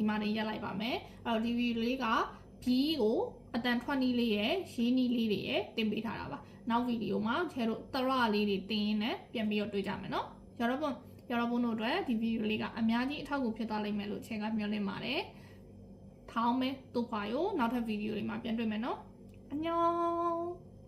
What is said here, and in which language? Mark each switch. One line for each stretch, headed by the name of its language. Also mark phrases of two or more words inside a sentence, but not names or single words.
Burmese: မှာနေရက်လိုက်ပါမယ်အဲ့တော့ဒီဗီဒီယိုလေးက B ကိုအတန်ထွက်နည်းလေးရဲ့ရေးနည်းလေးတွေရဲ့တင်ပေးထားတာပါနောက်ဗီဒီယိုမှာကျဲတို့တရလေးတွေတင်ရင်းနဲ့ပြန်ပြီးတော့တွေ့ကြမယ်နော်여러분တို့အတွက်ဒီဗီဒီယိုလေးကအများကြီးအထောက်အကူဖြစ်သွားလိမ့်မယ်လို့ချိန်ကမျှော်လင့်ပါတယ်
Korean: 다음에 또 봐요
Burmese: နောက်ထပ်ဗီဒီယိုလေးမှာပြန်တွေ့မယ်နော်안녕